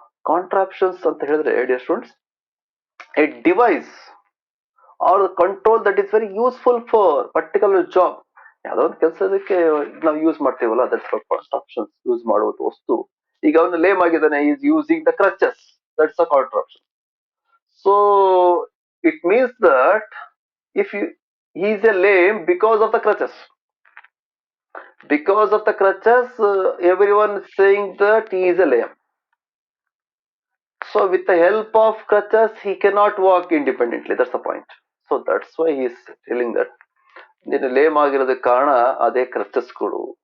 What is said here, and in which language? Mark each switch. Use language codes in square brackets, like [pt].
[kn] ಕಾಂಟ್ರಾಪ್ಷನ್ಸ್ ಅಂತ ಹೇಳಿದ್ರೆ [en] Dear students, a device are control that is very useful for particular job. [kn] ಯಾವ್ದೋ ಒಂದು ಕೆಲಸದಕ್ಕೆ ನಾವು ಯೂಸ್ ಮಾಡ್ತೀವಲ್ಲ, [en] That's contraptions. [kn] ಯೂಸ್ ಮಾಡುವುದು ವಸ್ತು. ಈಗ ಅವನು ಲೇಮ್ ಆಗಿದ್ದಾನೆ, [en] Is using the crutches, that's a contraption. So it means that if he is a lame because of the crutches. Because of the crutches, everyone is saying that he is a lame. So with the help of crutches, he cannot walk independently. That's the point. So that's why he is telling that [kn] ನೀನು ಲೇಮ್ ಆಗಿರೋದಕ್ಕೆ ಕಾರಣ ಅದೇ crutches ಗಳು.